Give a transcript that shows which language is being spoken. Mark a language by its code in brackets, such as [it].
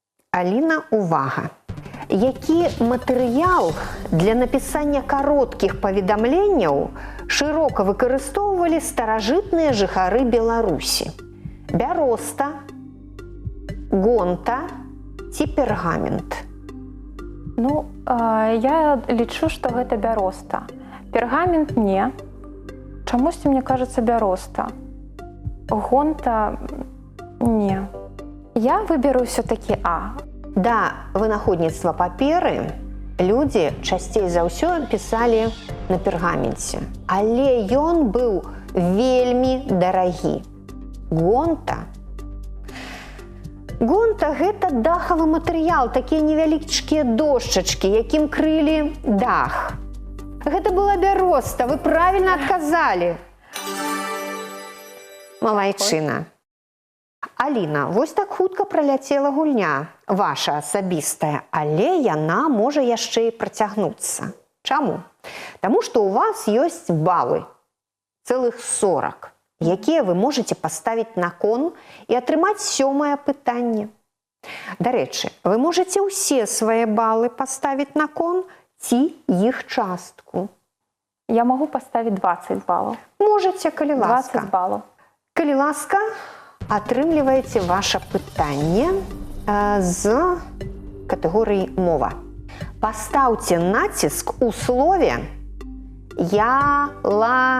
[be] Аліна, увага! Які матэрыял для напісання кароткіх паведамленняў шырока выкарыстоўвалі старажытныя жыхары Беларусі? Бяроста, гонта ці пергамент? Ну, я лічу, што гэта бяроста. Пергамент не. Чамусьці, [ru] мне кажется, [be] бяроста. Гонта не. [ru] Я выберу все-таки А. [be] Да вынаходніцтва паперы людзі часцей за ўсё пісалі на пергаменце. Але ён быў вельмі дарагі. Гонта Гонта – гэта дахавы матэрыял, такія невялічкія дошчачкі, якім крылі дах. Гэта была бяроста, вы правільна адказалі. Малайчына. Аліна, вось так хутка праляцела гульня, ваша асабістая, але яна можа яшчэ і працягнуцца. Чаму? Таму што ў вас ёсць балы, цэлых 40, якія вы можаце паставіць на кон і атрымаць 7-е пытанне. Дарэчы, вы можаце ўсе свае балы паставіць на кон ці іх частку. [ru] Я могу поставить 20 баллов. [be] Можаце, калі ласка. [ru] 20 баллов. [be] Калі ласка, атрымліваеце ваше пытанне з катэгорыі мова. Пастаўце націск у слове ялавічына.